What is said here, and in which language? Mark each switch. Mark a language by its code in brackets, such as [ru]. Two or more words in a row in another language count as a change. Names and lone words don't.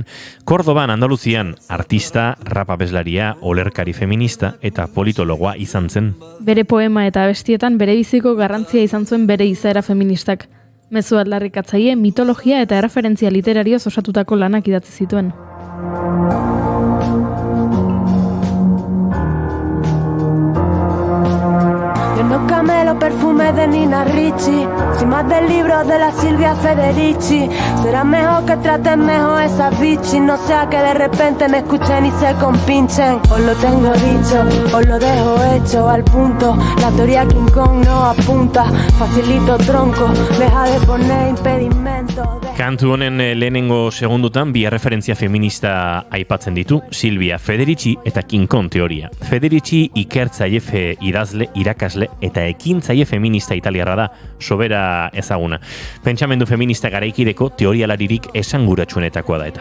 [eu] Kordoban, Andaluzian, artista, rap abeslaria, olerkari feminista eta politologoa izan zen. Bere poema eta abestietan bere biziko garrantzia izan zuen bere izaera feministak. Mezu aldarrikatzaile, mitologia eta erreferentzia literarioz osatutako lanak idatzi zituen. [es] Yo no camelo perfume de Nina Ricci, sin más del libro de la Silvia Federici. Será mejor que traten mejor esas bichis, no sea que de repente me escuchen y se compinchen. Os lo tengo dicho, os lo dejo hecho al punto. La teoría King Kong no apunta, facilito tronco, deja de poner impedimentos. [eu] Kantu honen lehenengo segundutan bi referentzia feminista aipatzen ditu, Silvia Federici eta King Kong teoria. Federici ikertzaile idazle, irakasle eta ekintzaile feminista italiarra da, sobera ezaguna. Pentsamendu feminista garaikideko teorialaririk esanguratsuenetakoa da eta.